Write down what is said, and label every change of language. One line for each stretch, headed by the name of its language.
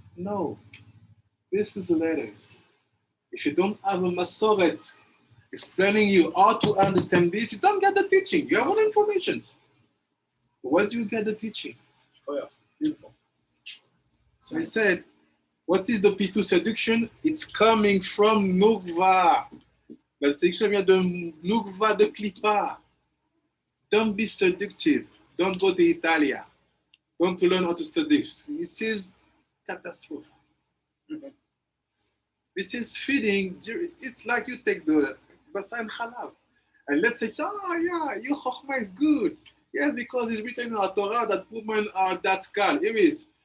English: No, this is letters. If you don't have a Masoret explaining you how to understand this, you don't get the teaching. You have all the information. Where do you get the teaching? Oh yeah, beautiful. So I said, what is the Pitouye seduction? It's coming from Nukva.
French: La séduction vient de Nukva de Klippa.
English: Don't be seductive. Don't go to Italia. Don't learn how to seduce. This is catastrophe. Mhm. This is feeding. It's like you take the Bassar and Halav. And let's say, oh yeah, your Chokhmah is good. Yes, because it's written in our Torah that women are that girl. Here is.